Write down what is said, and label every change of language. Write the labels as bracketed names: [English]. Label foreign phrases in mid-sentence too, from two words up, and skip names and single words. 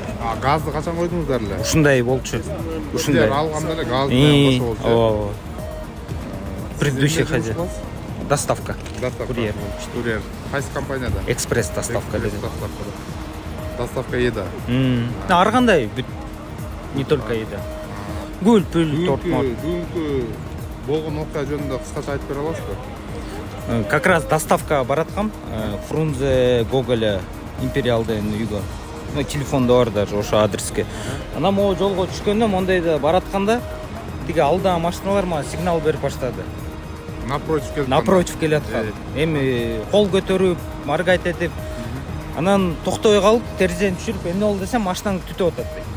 [Kyrgyz] Газды качан койдуңуздар эле? Ушундай болчу. Ушундай. Алганда эле газ менен кошо болчу. [Russian] Ооба. Предыдущий хозяин. Доставка. [Kyrgyz] Курьер. Курьер. Кайсы компанияда? [Russian] Экспресс доставка [Kyrgyz] dedi. [Russian] Доставка еда. [Kyrgyz] Ар кандай [Russian] не только еда. [Kyrgyz] Гүл, пүл, торт. Бүгүнкү болгон окуя жөнүндө кыскача айтып бере аласызбы? [Russian] Как раз доставка бараткам. [Kyrgyz] Фрунзе, Гоголя, Империалдын үйгө. Телефонда бар даже ошо адреске. Анан могу жолго түшкөндө мондайда баратканда тиги алдыга машиналар мага сигнал берип баштады. Напротив келаткан. Эми кол көтөрүп, маргайт этип, анан токтой калып, терезени түшүрүп, эмне болду десем, машинаң түтөп атат дейт.